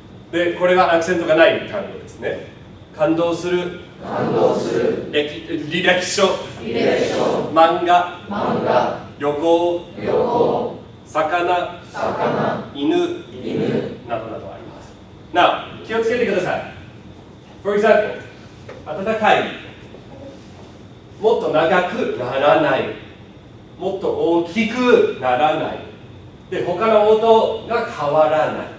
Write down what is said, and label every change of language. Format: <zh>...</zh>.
<ja>で、これはアクセントがない単語ですね。感動する。履歴書。漫画。旅行。魚。犬。などなどあります。</ja> <en>Now、</en> <ja>気をつけてください。</ja> <en>For example、暖かい。</en> <ja>もっと長くならない。もっと大きくならない。で、他の音が変わらない。</ja>